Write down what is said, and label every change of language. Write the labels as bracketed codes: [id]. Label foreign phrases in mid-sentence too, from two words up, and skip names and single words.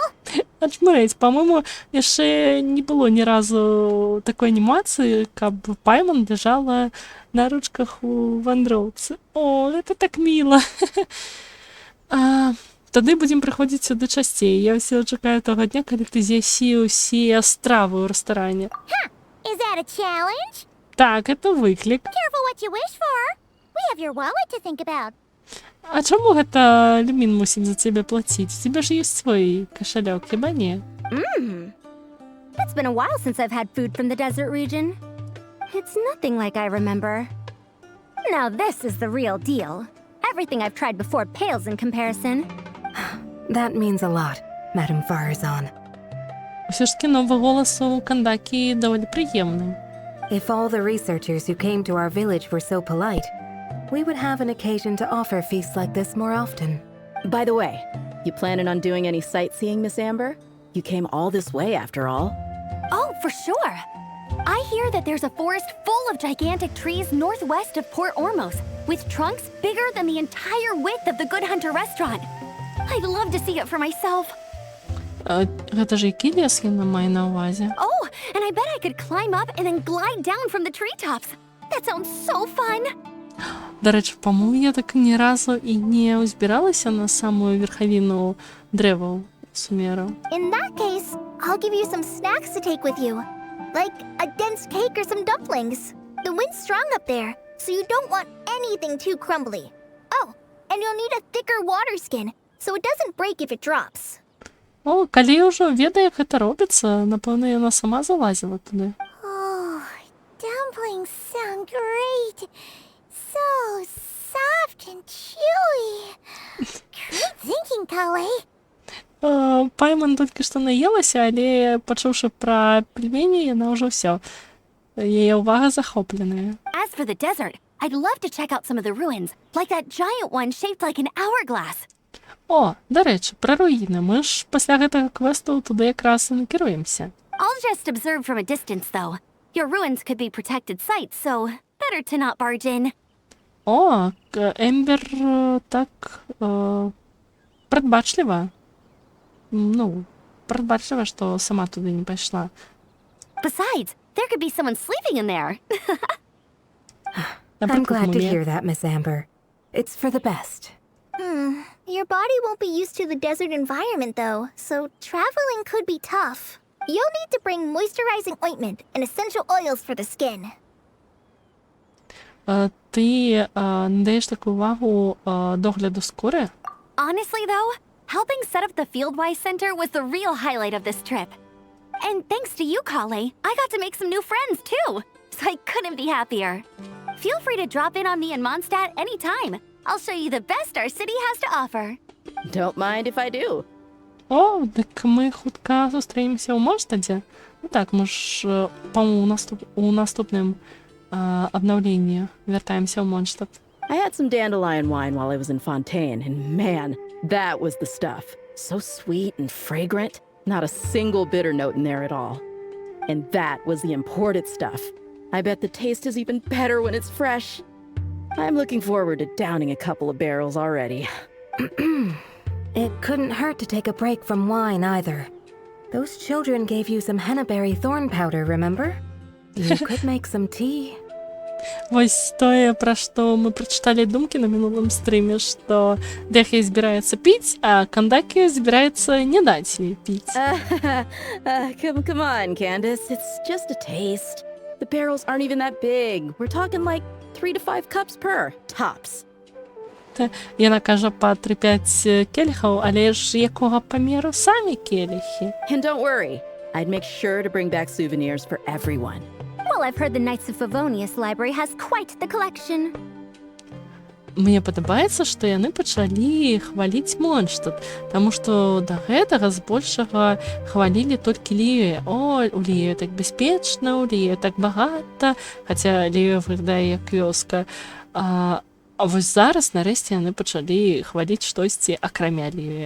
[be] Ачмырэць, па-мойму, яшчэ не было ні разу такой анімацыі, каб Пайман ляжала на ручках у вандроўцы. О, гэта так міла. Тады будзем прыходзіць сюды часцей. Я ўсё чакаю таго дня, калі ты з'ясі ўсе стравы ў рэстаране. [en] Is that a challenge? [be] Так, это выклік. [en] Careful what you wish for. We have your wallet to think about. [be] А чаму гэта Люмін мусіць за цябе плаціць? У цябе ж ёсць свой кашалёк, хіба не? [en] It's been a while since I've had food from the desert region. It's nothing like I remember. Now this is the real deal. Everything I've tried before pales in comparison. That means a lot, Madam Farazan. [be] Усё ж таки новы голас у Кандакі даволі прыемны. [en] If all the researchers who came to our village were so polite, we would have an occasion to offer feasts like this more often. By the way, you planning on doing any sightseeing, Miss Amber? You came all this way after all. Oh, for sure. I hear that there's a forest full of gigantic trees northwest of Port Ormos, with trunks bigger than the entire width of the Good Hunter restaurant. I'd love to see it for myself. [be] Гэта ж які лес яна мае на ўвазе? [en] Oh, and I bet I could climb up and then glide down from the treetops. That sounds so fun. [be] Да рэчы, па-моему, я так ні разу і не ўзбіралася на самую верхавіну дрэваў Сумеру. [en] In that case, I'll give you some snacks to take with you. Like a dense cake or some dumplings. The wind's strong up there, so you don't want anything too crumbly. Oh, and you'll need a thicker water skin, so it doesn't break if it drops. [be] О, калі ўжо ведае, як гэта робіцца, напэўна, яна сама залазіла туды. [en] Oh, dumplings sound great. So soft and chewy. Great thinking, Kale. [be] Пайман толькі што наелася, але пачуўшы пра пельмені, яна ўжо ўсё. Яе ўвага захопленая. [en] As for the desert, I'd love to check out some of the ruins, like that giant one shaped like an hourglass. [be] О, дарэчы, пра руіны. Мы ж пасля гэтага квесту туды якраз і накіруемся. [en] I'll just observe from a distance, though. Your ruins could be protected sites, so better to not barge in. [be] О, Ембер так прадбачліва. Ну, прадбачліва, што сама туды не пайшла. [en] Besides, there could be someone sleeping in there. I'm glad to hear that, Miss Amber. It's for the best. Your body won't be used to the desert environment, though, so traveling could be tough. You'll need to bring moisturizing ointment and essential oils for the skin. [uk] Ти надаєш таку увагу догляду скури? [en] Honestly, though, helping set up the Fieldwise Center was the real highlight of this trip. And thanks to you, Kale, I got to make some new friends, too. So I couldn't be happier. Feel free to drop in on me in Mondstadt anytime. I'll show you the best our city has to offer. Don't mind if I do. [uk] О, так ми хутка зустрінемося у Монштаді. Ну так, ми ж, по-моєму, у наступному обновленні вертаємося у Монштад. [en] I had some dandelion wine while I was in Fontaine, and man, that was the stuff. So sweet and fragrant. Not a single bitter note in there at all. And that was the imported stuff. I bet the taste is even better when it's fresh. I'm looking forward to downing a couple of barrels already. It couldn't hurt to take a break from wine either. Those children gave you some hennaberry thorn powder, remember? You could make some tea. [be] Ось тое, пра што мы прачыталі думкі на мінулым стрыме, што Дэхей збіраецца піць, а Кандакі збіраецца не даць ёй піць. [en] Come on, Candace. It's just a taste. The barrels aren't even that big. We're talking like 3 to 5 cups per, tops. [be] Яна кажа па 3-5 келіхаў, але ж якога памеру самі келіхі? [en] And don't worry, I'd make sure to bring back souvenirs for everyone. Well, I've heard the Knights of Favonius library has quite the collection. [be] Мне падабаецца, што яны пачалі хваліць Монштад, таму што да гэтага збольшага хвалілі толькі Лію. О, у Лію так бяспечна, у Лію так багата, хаця Лію выглядае як вёска. А вось зараз, нарэшце, яны пачалі хваліць штосьці акрамя Лію.